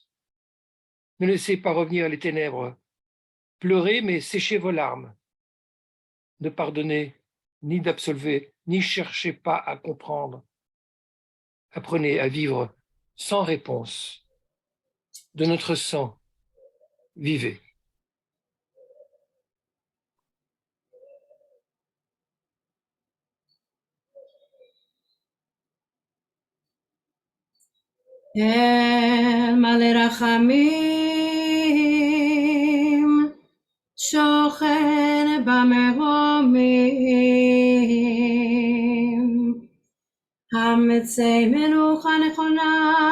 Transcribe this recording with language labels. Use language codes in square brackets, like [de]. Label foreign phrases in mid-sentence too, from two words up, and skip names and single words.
[fr] Ne laissez pas revenir les ténèbres. Pleurez, mais séchez vos larmes. Ne pardonnez, ni d'absolver, ni cherchez pas à comprendre. Apprenez à vivre sans réponse. De notre sang, vivez. [he] אל מלא רחמים, שוכן במרומים, המצא מנוחה נכונה,